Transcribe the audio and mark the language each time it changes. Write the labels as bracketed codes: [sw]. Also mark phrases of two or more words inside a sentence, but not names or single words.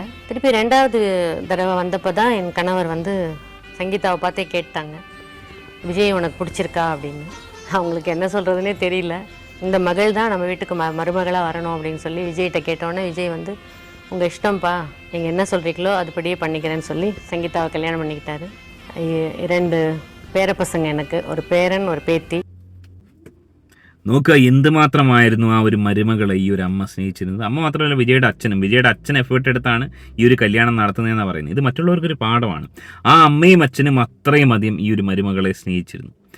[ta] திருப்பி 2வது தடவை வந்தப்போ தான் என் கணவர் வந்து சங்கீதாவை பார்த்தே கேட்டாங்க, விஜய் உனக்கு பிடிச்சிருக்கா அப்படின்னு. அவங்களுக்கு என்ன சொல்கிறதுனே தெரியல. இந்த மகள் தான் நம்ம வீட்டுக்கு மருமகளாக வரணும் அப்படின்னு சொல்லி விஜய்கிட்ட கேட்டோன்னே விஜய் வந்து, உங்கள் இஷ்டம்ப்பா, நீங்கள் என்ன சொல்கிறீங்களோ அதுபடியே பண்ணிக்கிறேன்னு சொல்லி சங்கீதாவை கல்யாணம் பண்ணிக்கிட்டாரு. 2 பேரப்பசங்க, எனக்கு ஒரு பேரன், ஒரு பேத்தி. [ml] നോക്കുക, എന്തുമാത്രമായിരുന്നു ആ ഒരു മരുമകളെ ഈ ഒരു അമ്മ സ്നേഹിച്ചിരുന്നത്. അമ്മ മാത്രമല്ല, വിജയുടെ അച്ഛൻ എഫേർട്ട് എടുത്താണ് ഈ ഒരു കല്യാണം നടത്തുന്നതെന്നാണ് പറയുന്നത്. ഇത് മറ്റുള്ളവർക്കൊരു പാഠമാണ്. ആ അമ്മയും അച്ഛനും അത്രയും അധികം ഈ ഒരു മരുമകളെ സ്നേഹിച്ചിരുന്നു.